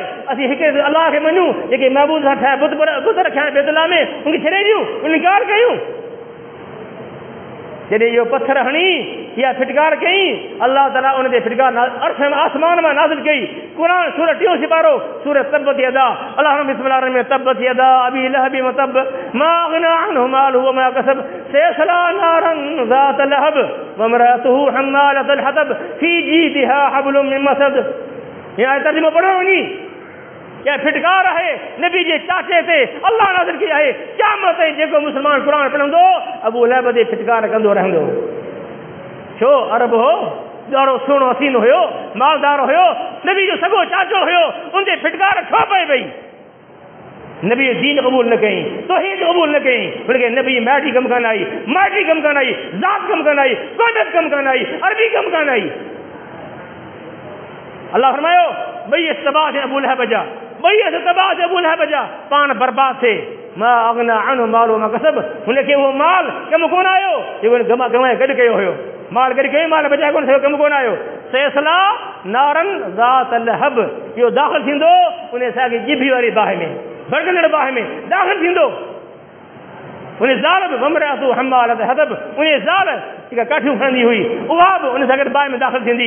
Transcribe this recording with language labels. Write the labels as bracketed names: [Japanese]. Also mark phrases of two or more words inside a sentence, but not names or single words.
[Sindhi] असीं हिकु अलाह खे मञूं, जेके महबूब सां ठाहे बुत रखिया आहिनि बैतुल्लाह में, उनखे छॾे ॾियूं, इनकार कयूं। जॾहिं इहो पत्थर हणी या फिटकार कई, अल्लाह ताला उन ते फिटकार अर्श आसमान में नाज़िल कई। कुरान सूरत 3 सिपारो सूरत [Arabic] تبت يدا الله بسم الله الرحمن الرحيم تبت يدا أبي لهب وتب ما أغنى عنه ماله وما كسب سيصلى نارا ذات لهب وامرأته حمالة الحطب في جيدها حبل من مسد. [Sindhi] ये तर्जुमो पढ़ो वञी, [Urdu] کیا فٹکار ہے [Sindhi] नबी जे चाचे ते अल्लाह [Urdu] نازل کی ہے. [Sindhi] क़यामत ताईं जेको मुस्लमान कुरान पढ़ंदो अबू लहब ते फिटकार कंदो रहंदो। छो? अरब हो, ॾाढो सुहिणो हसीन हुयो, मालदार हुयो, नबी जो सॻो चाचो हुयो, उन ते फिटकार छो पए पई? नबी दीन क़बूल न कई, तौहीद क़बूल न कई, बल्कि नबी मैटी कम कान आई, माटी कम कान आई, ज़ात कम कान आई, क़ौमियत कम कान आई, अरबी कम कान आई। अल्लाह फरमायो ॿई तबाह थे अबू लहब जा, ॿई तबाह थे अबू लहब जा, पाण बर्बाद थे। [Arabic] ما أغنى عنه ماله وما كسب, [Sindhi] हुनखे उहो माल कम कोन आयो जेको कमाए गॾु कयो हुयो, माल गॾु कयो, माल बचाए कोन थियो, कम कोन आयो। [Arabic] سيصلى نارا ذات لهب, [Sindhi] इहो दाख़िल थींदो उन साॻी ॼिभी वारी बाहि में, भड़कंदड़ बाहि में दाख़िल थींदो। उन ज़ाल बि [Arabic] وامرأته حمالة الحطب, [Sindhi] उन ज़ाल जेका काठियूं खणंदी हुई उहा बि उन सां गॾु बाहि में दाख़िल थींदी।